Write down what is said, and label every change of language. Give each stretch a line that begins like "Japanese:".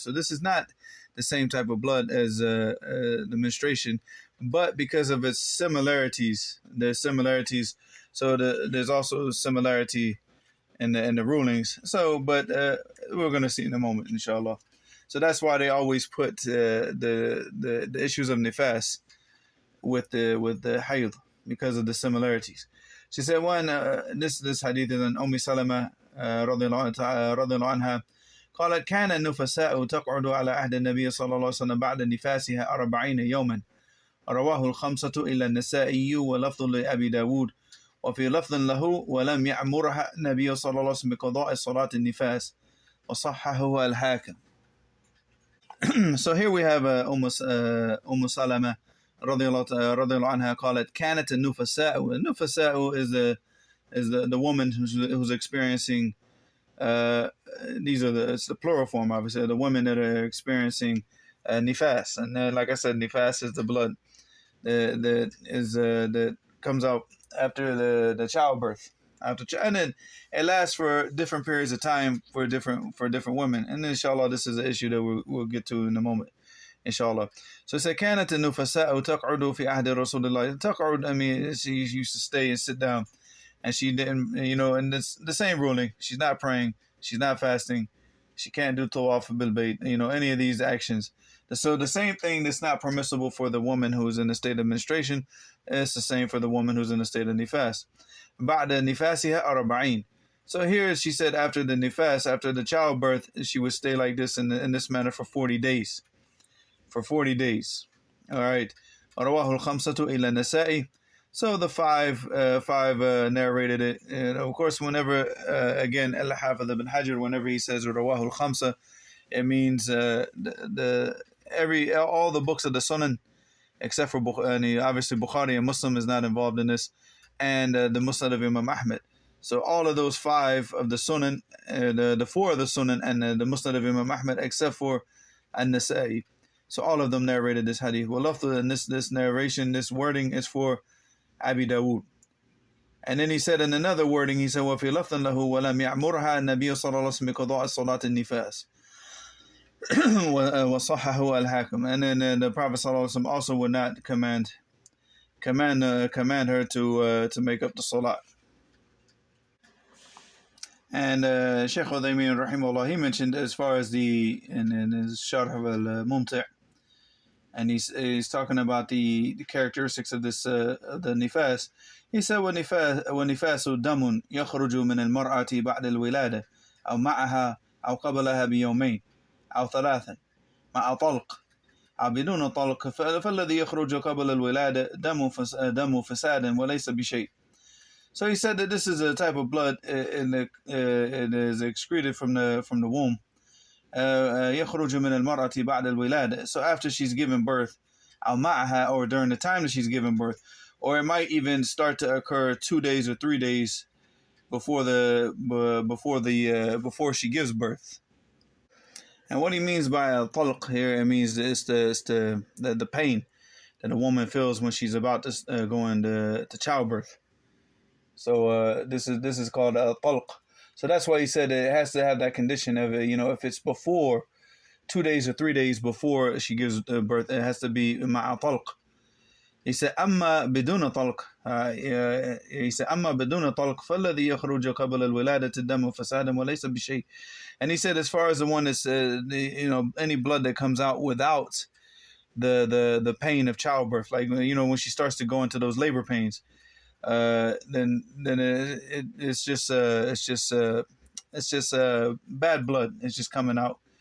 English: So this is not the same type of blood as the menstruation, but because of its similarities, there's similarities. So there's also similarity in the rulings. So, but we're going to see in a moment, inshallah. So that's why they always put the issues of Nifaas with the hayd, because of the similarities. She said, one, this hadith is an
Arabic: Salama رضي الله عنها قالت كان النفساء تقعد على عهد النبي صلى الله عليه وسلم بعد نفاسها 40 يوما رواه الخمسة إلا النسائي ولفظ لأبي داود وفي لفظ له ولم يأمرها النبي صلى الله عليه وسلم بقضاء صلاة النفاس وصححه الحاكم.
English: So here we have Salama
Arabic: رضي الله عنها قالت كانت النفساء.
English: النفساء is the woman who's experiencing it's the plural form, obviously, the women that are experiencing Nifaas. And like I said, Nifaas is the blood that comes out after the childbirth, and then it lasts for different periods of time for different women. And inshallah, this is an issue that we'll get to in a moment, inshallah. So it said
Arabic: كانت النفساء تقعد في عهد رسول الله.
English: تقعد, she used to stay and sit down, and she didn't, and it's the same ruling. She's not praying, she's not fasting, she can't do tawwaaf bil bayt, any of these actions. So the same thing that's not permissible for the woman who's in a state of menstruation, it's the same for the woman who's in a state of Nifaas.
Arabic: بعد نفاسها 40.
English: So here she said after the Nifaas, after the childbirth, she would stay like this in this manner for 40 days. for 40 days. All right.
Arabic: رواه الخمسة إلى النسائي.
English: So the five narrated it. And of course, whenever, again, Al-Hafidh ibn Hajar, whenever he says
Arabic: رواه الخمسة,
English: it means all the books of the Sunan, except for obviously Bukhari and Muslim is not involved in this, and the Musnad of Imam Ahmed. So all of those five of the Sunan, the four of the Sunan, and the Musnad of Imam Ahmed, except for An-Nasa'i. So all of them narrated this hadith. Well, and this narration, this wording is for Abi Dawood. And then he said in another wording, he said,
Arabic: وَفِي لَفْظٍ لَهُ وَلَمْ يَعْمُرْهَا النَّبِيُّ صَلَّى اللَّهُ عَلَيْهِ وَسَلَّمَ بِقَضَاءِ صَلَاةِ النِّفَاسِ وَصَحَّحَهُ الْحَاكِمُ.
English: And then the Prophet ﷺ also would not command her to make up the salat. And Shaykh Uthaymeen rahimahullah, he mentioned as far as in his Sharh al-Mumti', and he's talking about the characteristics of this the Nifaas.
Arabic: He said, وَنِفَاسُ دَمٌ يَخْرُجُ مِنَ الْمَرْأَةِ بَعْدَ الْوِلَادَةِ أو معها أو قبلها بيومين أو ثلاثة مع طلق أو بدون طلق فالذي يخرج قبل الولادة دم فساد وليس بشيء.
English: So he said that this is a type of blood it is excreted from the womb.
Arabic: يخرج من المرأة بعد الولادة.
English: So after she's given birth,
Arabic: أو معها,
English: or during the time that she's given birth, or it might even start to occur 2 days or 3 days before she gives birth. And what he means by talq here, it means it's the pain that a woman feels when she's about to go into childbirth. So this is called talq. So that's why he said it has to have that condition of if it's before 2 days or 3 days before she gives birth, it has to be ma'a talq. He said
Arabic: أما بدون طلق. He said أما بدون طلق فالذي يخرج قبل الولادة الدم فسادا وليس بشيء.
English: And he said as far as the one that's any blood that comes out without the pain of childbirth, like when she starts to go into those labor pains, then it's just bad blood. It's just coming out.